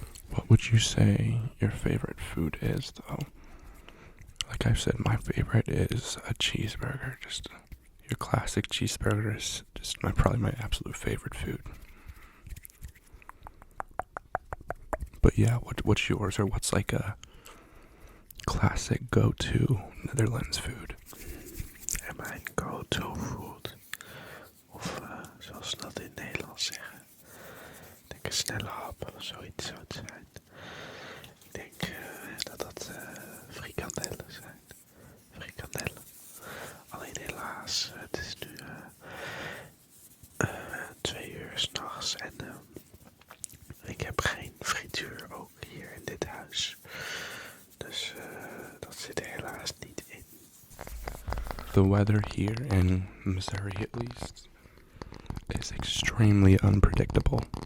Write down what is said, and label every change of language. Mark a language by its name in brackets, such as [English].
[English] What would you say your favorite food is, though? Like I've said, my favorite is a cheeseburger. Just your classic cheeseburger is just probably my absolute favorite food. But yeah, what's yours, or what's like a classic go-to Netherlands food? [Dutch] En mijn go-to food, of zoals ze dat in het Nederlands zeggen, ik denk een snelle hap, zoiets zou het zijn. Ik denk dat frikandellen zijn. Frikandellen. Alleen helaas, het is nu 2 uur 's nachts en ik heb geen frituur ook hier in dit huis. Dus dat zit er helaas niet in. [English] The weather here in Missouri, at least, is extremely unpredictable.